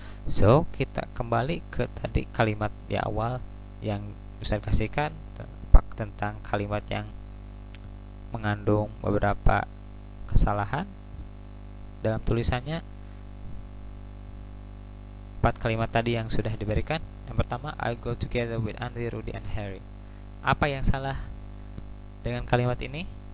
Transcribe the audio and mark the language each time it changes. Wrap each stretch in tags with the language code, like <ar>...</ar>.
<id>So, kita kembali ke tadi kalimat di awal yang bisa dikasihkan tentang kalimat yang mengandung beberapa kesalahan dalam tulisannya. 4 kalimat tadi yang sudah diberikan. Yang pertama,</id> <en>I go together with Andy, Rudy, and Harry.</en> <id>Apa yang salah dengan kalimat ini?</id>